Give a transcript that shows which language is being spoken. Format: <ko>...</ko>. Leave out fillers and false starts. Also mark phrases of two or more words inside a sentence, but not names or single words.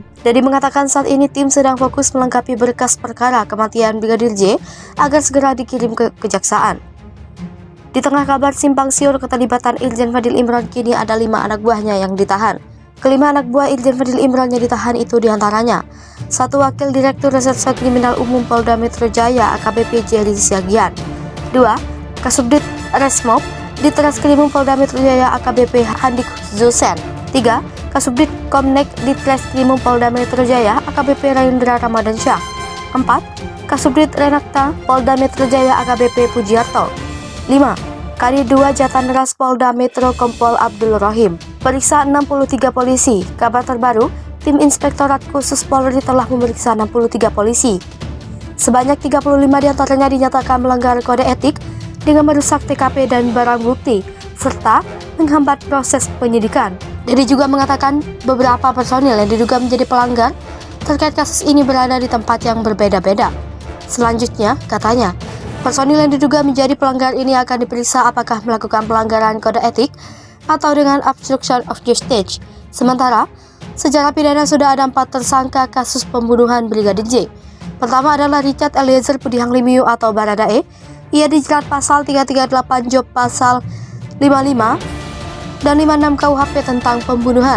<id>Dedi mengatakan saat ini tim sedang fokus melengkapi berkas perkara kematian Brigadir J agar segera dikirim ke kejaksaan. Di tengah kabar simpang siur keterlibatan Irjen Fadil Imran, kini ada 5 anak buahnya yang ditahan. Kelima anak buah Irjen Fadil Imran yang ditahan itu diantaranya 1 Wakil Direktur Reserse Kriminal Umum Polda Metro Jaya AKBP Jerry Siagian, 2 Kasubdit Resmob Ditreskrimum Polda Metro Jaya AKBP Handik Zusen, 3 Kasubdit Komnek Ditreskrimum Polda Metro Jaya AKBP Rayundra Ramadansyah, 4 Kasubdit Renakta Polda Metro Jaya AKBP Pujiarto, 5 Kadi 2 Jatanras Polda Metro Kompol Abdul Rohim. Periksa 63 polisi. Kabar terbaru, tim Inspektorat Khusus Polri telah memeriksa 63 polisi. Sebanyak 35 diantaranya dinyatakan melanggar kode etik dengan merusak TKP dan barang bukti, serta menghambat proses penyidikan. Dedi juga mengatakan beberapa personil yang diduga menjadi pelanggar terkait kasus ini berada di tempat yang berbeda-beda. Selanjutnya, katanya, personil yang diduga menjadi pelanggar ini akan diperiksa apakah melakukan pelanggaran kode etik atau dengan</id> <en>obstruction of justice.</en> <id>Sementara, secara pidana sudah ada 4 tersangka kasus pembunuhan Brigadir J. Pertama adalah Richard Eliezer Pudihang Lumiu atau Baradae. Ia dijerat pasal 338 Job pasal 55 dan 56 KUHP tentang pembunuhan.</id>